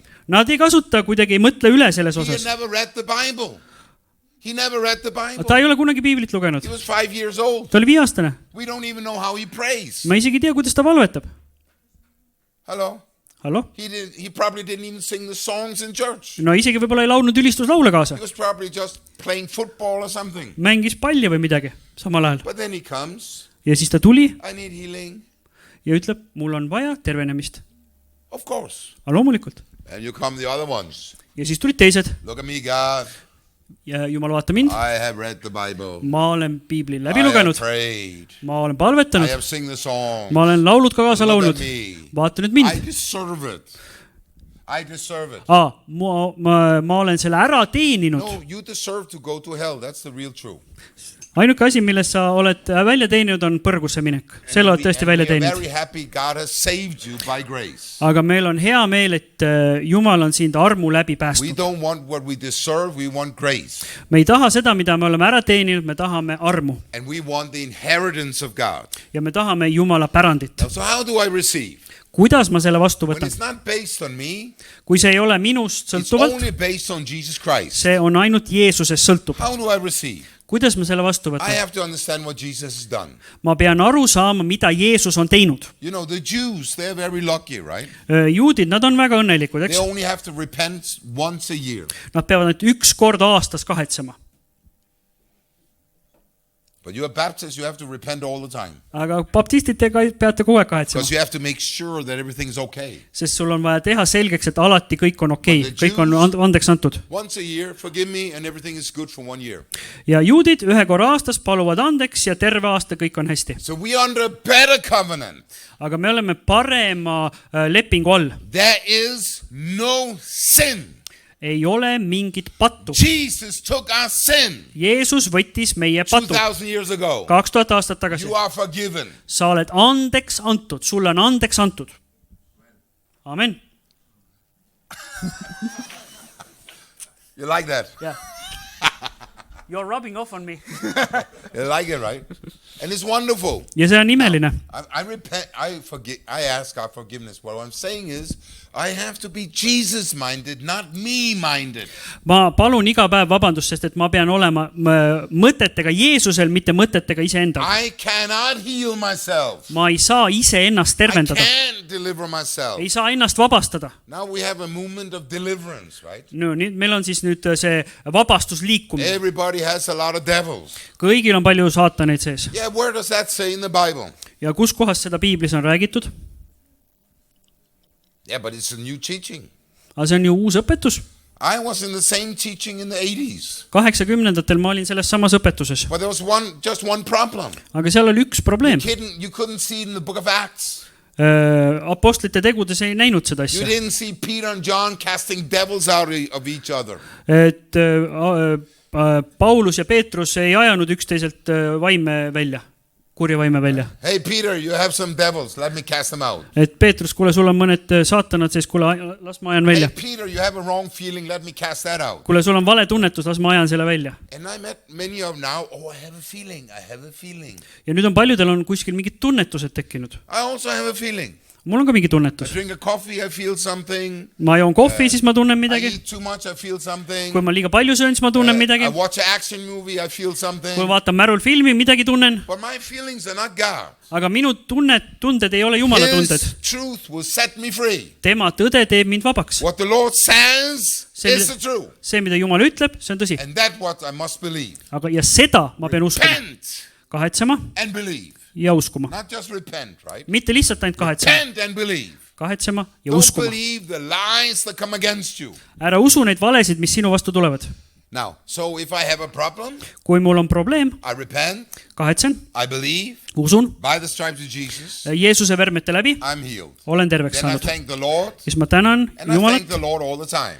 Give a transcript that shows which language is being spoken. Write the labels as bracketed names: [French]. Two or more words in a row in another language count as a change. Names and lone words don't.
[Estonian] Nad ei kasuta, kuidagi ei mõtle üle selles [English] He had [Estonian] osas. [English] never read the Bible. He never read the Bible. [Estonian] Ta ei ole kunagi piiblit lugenud. [English] He was 5 years old. [Estonian] Ta oli 5-aastane. [English] We don't even know how he prays. [Estonian] Ma isegi ei tea, kuidas ta valvetab. [English] Hello? [Estonian] Hallo? [English] He probably didn't even sing the songs in church. [Estonian] No isegi võib-olla ei laulnud ülistuslaule kaasa. [English] He was probably just playing football or something. [Estonian] Mängis palli või midagi samal ajal. [English] But then he comes, [Estonian] Ja siis ta tuli [English] I need healing. [Estonian] ja ütleb, mul on vaja tervenemist. [English] Of course. [Estonian] Aga loomulikult. [English] And you come the other ones. [Estonian] Ja siis tulid teised. [English] Look at me, God. [Estonian] Ja Jumal, vaata mind. [English] I have read the Bible. [Estonian] Ma olen piibli [English] I [Estonian] läbi [English] have [Estonian] lugenud. [English] prayed. [Estonian] Ma olen [English] I [Estonian] palvetanud. [English] have sing the songs. [Estonian] Ma olen laulud ka kaasa [English] Look [Estonian] laulnud. [English] at me. [Estonian] Vaata nüüd [English] I [Estonian] mind. [English] deserve it. I deserve it. [Estonian] Ma olen selle ära teeninud. [English] No, you deserve to go to hell. That's the real truth. [Estonian] Ainuke asi, millest sa oled välja teeninud, on põrgusse minek. Selle oled tõesti välja [English] we are [Estonian] teeninud. [English] very happy God has saved you by grace. [Estonian] Aga meil on hea meel, et Jumal on sind armu läbi [English] We [Estonian] päästnud. [English] don't want what we deserve, we want grace. [Estonian] Me ei taha seda, mida me oleme ära teeninud, me tahame armu. [English] And we want the inheritance of God. [Estonian] Ja me tahame Jumala pärandit. [English] So how do I receive? [Estonian] Kuidas ma selle vastu [English] When [Estonian] võtan? [English] it's not based on me, [Estonian] Kui see ei ole minust [English] it's [Estonian] sõltuvalt, [English] only based on Jesus Christ. [Estonian] see on ainult Jeesusest sõltub. [English] How do I receive? [Estonian] kuidas ma selle vastu [English] I [Estonian] võtan? [English] have to understand what Jesus has done. [Estonian] Ma pean aru saama, mida Jeesus on teinud. [English] You know, the Jews, they're very lucky, right? [Estonian] Juudid, nad on väga õnnelikud, [English] They [Estonian] eks? [English] only have to repent once a year. [Estonian] Nad peavad ainult 1 kord aastas kahetsema. [English] But you are Baptists, you have to repent all the time. [Estonian] Aga baptistidega peate kogu aeg kahetsema. [English] Because you have to make sure that everything's okay. [Estonian] Sest sul on vaja teha selgeks, et alati kõik on okei, [English] But the [Estonian] kõik on andeks antud. [English] Once a year, forgive me, and everything is good for 1 year. [Estonian] Ja juudid 1 korra aastas paluvad andeks ja terve aasta kõik on hästi. [English] So we are under a better covenant. [Estonian] Aga me oleme parema lepingu all. [English] There is no sin. [Estonian] Ei ole mingit pattu. [English] Jesus took our sin [Estonian] Jeesus võttis meie patu [English] 2,000 years ago. [Estonian] 2000 aastat tagasi. [English] You are forgiven. [Estonian] Sa oled andeks antud, sulle on andeks antud. [English] Amen. You like that? Yeah. You're rubbing off on me. You like it, right? And it's wonderful. [Estonian] Ja see on imeline. [English] I repent, I forgive, I ask God forgiveness. What I'm saying is, I have to be Jesus-minded, not me-minded. [Estonian] Ma palun iga päev vabandust, sest et ma pean olema mõtetega Jeesusel, mitte mõtetega iseendal. [English] I cannot heal myself. [Estonian] Ma ei saa ise ennast [English] I [Estonian] tervendada. [English] can't deliver myself. [Estonian] Ei saa ennast vabastada. [English] Now we have a movement of deliverance, right? [Estonian] No, nüüd meil on siis nüüd see vabastusliikumine. [English] Everybody has a lot of devils. [Estonian] Kõigil on palju saataneid sees. [English] Yeah, where does that say in the Bible? [Estonian] Ja kus kohas seda piiblis on räägitud? [English] Yeah, but it's a new teaching. [Estonian] Aga see on ju uus õpetus. [English] I was in the same teaching in the 80s. [Estonian] 80-ndatel ma olin selles samas õpetuses. [English] But there was just one problem. [Estonian] Aga seal oli üks probleem. [English] You couldn't see it in the book of Acts. [Estonian] Apostlite tegudes ei näinud seda [English] You [Estonian] asja. [English] didn't see Peter and John casting devils out of each other. [Estonian] Et Paulus ja Peetrus ei ajanud üksteiselt vaime välja, kurja vaime välja. [English] Hey Peter, you have some devils, let me cast them out. [Estonian] Et Peetrus, kuule, sul on mõned saatanad sees, kuule, las ma ajan [English] Hey [Estonian] välja. [English] Peter, you have a wrong feeling, let me cast that out. [Estonian] Kuule, sul on vale tunnetus, las ma ajan selle välja. [English] And I met many of them now, oh, I have a feeling, I have a feeling. [Estonian] Ja nüüd on paljudel on kuskil mingid tunnetused tekkinud. [English] I also have a feeling. [Estonian] Mul on ka mingi [English] I [Estonian] tunnetus. [English] drink a coffee, I feel something. [Estonian] Ma joon kohvi, siis ma tunnen [English] I [Estonian] midagi. [English] eat too much, I feel something. [Estonian] Kui ma liiga palju söön, siis ma tunnen midagi. [English] I watch an action movie, I feel something. [Estonian] Kui vaatan märul filmi, midagi tunnen. [English] But my feelings are not God. [Estonian] Aga minu tunded ei ole Jumala tunded. [English] His truth will set me free. [Estonian] Tema tõde teeb mind vabaks. [English] What the Lord says is the truth. [Estonian] See, mida Jumal ütleb, see on tõsi. [English] And that's what I must believe. [Estonian] Aga ja seda ma pean uskuma. [English] Repent [Estonian] Kahetsema [English] and believe. [Estonian] ja uskuma. [English] Not just repent, right? [Estonian] Mitte lihtsalt ainult kahetsema. [English] Repent and believe. [Estonian] Kahetsema ja [English] Don't [Estonian] uskuma. [English] believe the lies that come against you. [Estonian] Ära usu neid valesid, mis sinu vastu tulevad. [English] Now, so if I have a problem, [Estonian] Kui mul on probleem, [English] I repent, [Estonian] kahetsen, [English] I believe, [Estonian] usun, [English] by the stripes of Jesus, [Estonian] Jeesuse vermete läbi, [English] I'm healed. [Estonian] olen terveks [English] Then I [Estonian] saanud. [English] thank the Lord, [Estonian] Siis ma tänan [English] and I [Estonian] Jumalat [English] thank the Lord all the time,